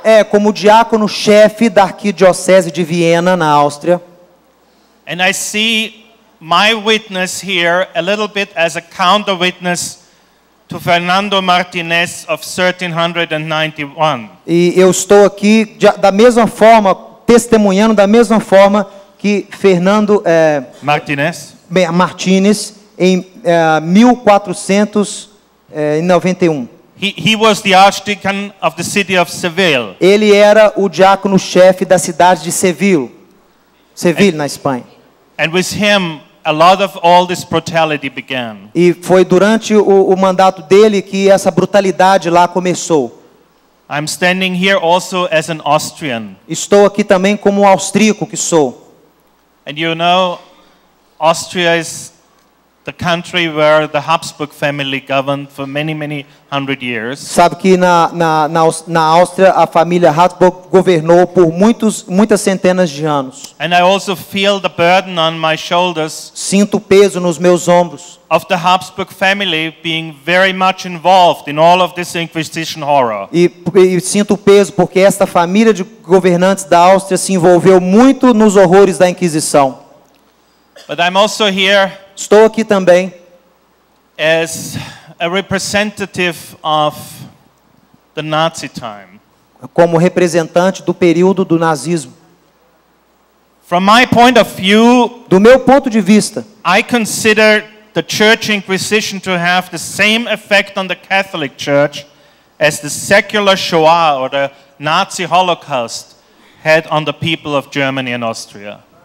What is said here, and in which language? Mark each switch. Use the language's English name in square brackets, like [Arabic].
[Portuguese] Como diácono-chefe da Arquidiocese de Viena, na Áustria. [English] And I see my witness here a little bit as a counter witness to Fernando Martinez of 1391. [Portuguese] E eu estou aqui da mesma forma, testemunhando da mesma forma que Fernando Martinez. Martínez em 1491. [English] He was the Archdeacon of the city of Seville. [Portuguese] Ele era o diácono-chefe da cidade de Seville, na Espanha. [English] And with him, a lot of all this brutality began. [Portuguese] E foi durante o mandato dele que essa brutalidade lá começou. [English] I'm standing here also as an Austrian. [Portuguese] Estou aqui também como um austríaco que sou. [English] And you know, Austria is the country where the Habsburg family governed for many, many hundred years. [Portuguese] Sabe que na Áustria a família Habsburg governou por muitas centenas de anos. [English] And I also feel the burden on my shoulders. [Portuguese] Sinto o peso nos meus ombros. [English] Of the Habsburg family being very much involved in all of this Inquisition horror. [Portuguese] E sinto o peso porque esta família de governantes da Áustria se envolveu muito nos horrores da Inquisição. [English] But I'm also here. [Portuguese] Estou aqui também [English] as a representative of the Nazi time. [Portuguese] Como representante do período do nazismo. [English] From my point of view, [Portuguese] do meu ponto de vista, [English] I consider the Church Inquisition to have the same effect on the Catholic Church as the secular Shoah or the Nazi Holocaust had on the people of Germany and Austria.